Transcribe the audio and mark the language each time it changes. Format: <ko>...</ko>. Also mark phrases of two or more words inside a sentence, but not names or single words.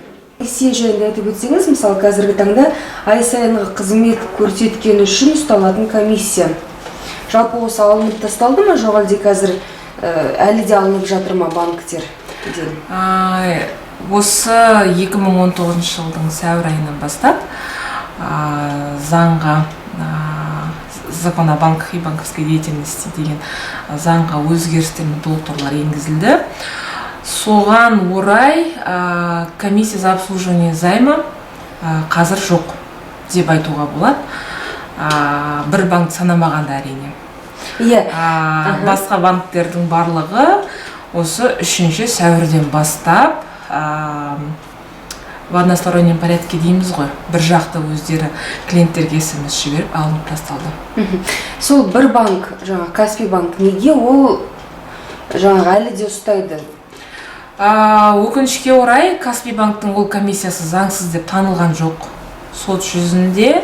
<kk>Несие жайында айтып өтсеңіз, мысалы қазіргі таңда ай сайынғы қызмет көрсеткен үшін ұсталатын комиссия. Жалпы осы алынып тасталды ма, жоқ әлде қазір әлі де алынып жатыр ма банктер? Осы 2019 жылдың сәуір айынан бастап заңға</kk> <ru>закон о банках и банковской деятельности</ru> <kk>деген заңға өзгерістер мен толықтырулар енгізілді. Соған орай</kk> <ru>комиссия за обслуживание займа</ru> <kk>қазір жоқ деп айтуға болады. Бір банк санамағанда әрине. Басқа банктердің барлығы осы 3 сәуірден бастап</kk> <ru>в одностороннем порядке</ru> <kk>дейміз ғой, бір жақты өздері клиенттерге SMS жіберіп алынып тасталды. Сол бір банк, жаңа Каспий банк, неге ол жаңа әлі де ұстайды? Өкінішке орай Каспий банктың ол комиссиясы заңсыз деп танылған жоқ сот жүзінде.</kk>